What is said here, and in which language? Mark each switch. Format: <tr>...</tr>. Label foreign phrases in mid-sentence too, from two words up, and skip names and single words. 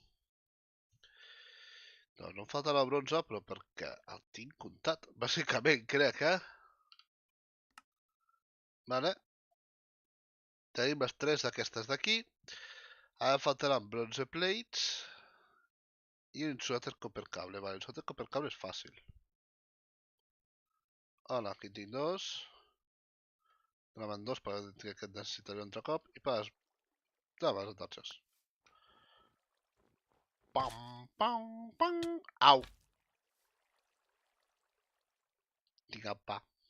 <ca>No, no em falta la bronze, però perquè el tinc comptat. Bàsicament, crec, Vale. Tenim les tres d'aquestes d'aquí. Ara em faltaran</ca> <en>bronze plates</en> <ca>i un</ca> <en>insulated copper cable.</en> <ca>Vale,</ca> <en>insulated copper cable</en> <ca>és fàcil. Hola, aquí tinc dos. Anaven dos perquè aquest necessitaré un altre cop. I per les avantatges. Pam, pam, pam. Au! Tinc el pa.</ca>